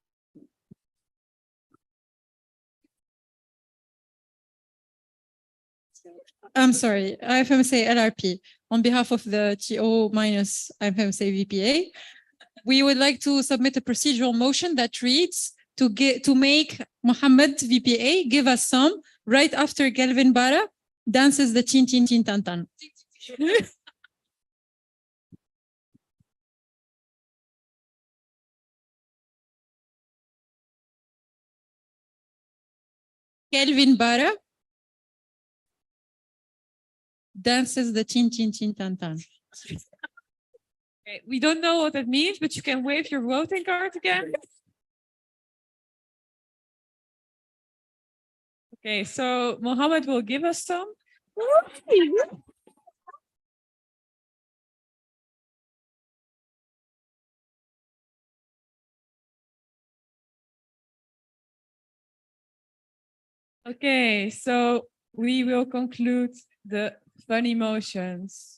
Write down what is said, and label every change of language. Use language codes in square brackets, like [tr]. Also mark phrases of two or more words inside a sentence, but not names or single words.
[en] I'm sorry, IFMSA LRP, on behalf of the TO minus IFMSA VPA, we would like to submit a procedural motion that reads to make Muhammad VPA give us some right after Kelvin Bara dances the chin chin chin tan tan. Kelvin Bara dances the chin chin chin tan tan. Okay, we don't know what that means, but you can wave your voting card again. Okay, so Mohammed will give us some. Okay, so we will conclude the funny motions.